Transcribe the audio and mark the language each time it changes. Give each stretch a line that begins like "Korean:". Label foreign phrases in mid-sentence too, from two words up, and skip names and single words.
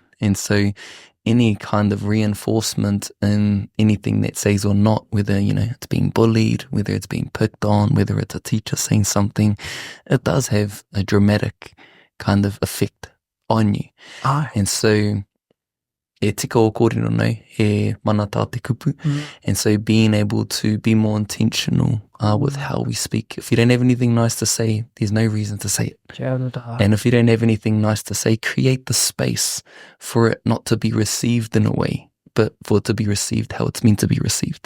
English: And so any kind of reinforcement in anything that says or not, whether, it's being bullied, whether it's being picked on, whether it's a teacher saying something, it does have a dramatic kind of effect on you. And so
Māori: e tika o kōrero nei, he mana tā te kupu.
English: And so being able to be more intentional with how we speak. If you don't have anything nice to say, there's no reason to say it. And if you don't have anything nice to say, create the space for it not to be received in a way, but for it to be received how it's meant to be received.